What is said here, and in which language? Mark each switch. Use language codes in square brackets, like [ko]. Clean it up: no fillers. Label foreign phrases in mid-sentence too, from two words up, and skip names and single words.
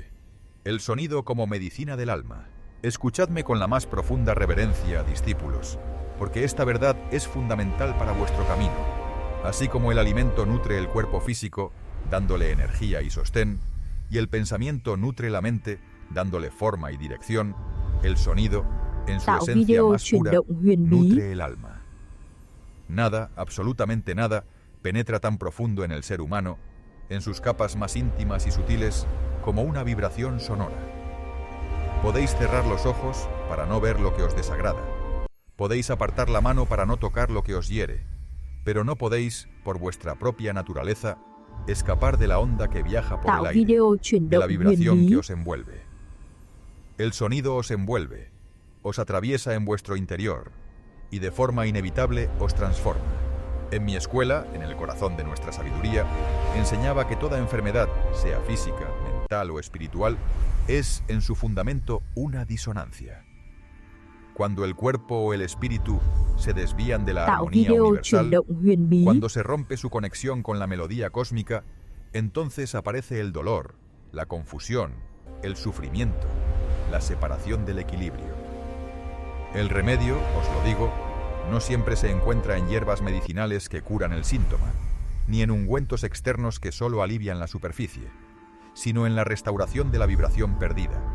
[es] El sonido como medicina del alma. Escuchadme con la más profunda reverencia, discípulos, porque esta verdad es fundamental para vuestro camino. Así como el alimento nutre el cuerpo físico, dándole energía y sostén, y el pensamiento nutre la mente, dándole forma y dirección, el sonido, en su [vi] Tạo [es] esencia [vi] video [es] más [vi] chuyển [es] pura, [vi] động huyền bí. [es] nutre el alma. Nada, absolutamente nada, penetra tan profundo en el ser humano, en sus capas más íntimas y sutiles, como una vibración sonora. Podéis cerrar los ojos para no ver lo que os desagrada. Podéis apartar la mano para no tocar lo que os hiere, pero no podéis, por vuestra propia naturaleza, escapar de la onda que viaja por [vi] Tạo [es] el aire, [vi] video chuyển [es] de la [vi] động huyền [es] vibración [vi] bí. [es] que os envuelve. El sonido os envuelve, os atraviesa en vuestro interior y de forma inevitable os transforma. En mi escuela, en el corazón de nuestra sabiduría, enseñaba que toda enfermedad, sea física, mental o espiritual, es en su fundamento una disonancia. Cuando el cuerpo o el espíritu se desvían de la [vi] Tạo [es] armonía [vi] video [es] universal, [vi] chuyển động huyền bí. [es] cuando se rompe su conexión con la melodía cósmica, entonces aparece el dolor, la confusión, el sufrimiento, la separación del equilibrio. El remedio, os lo digo, no siempre se encuentra en hierbas medicinales que curan el síntoma, ni en ungüentos externos que solo alivian la superficie, sino en la restauración de la vibración perdida,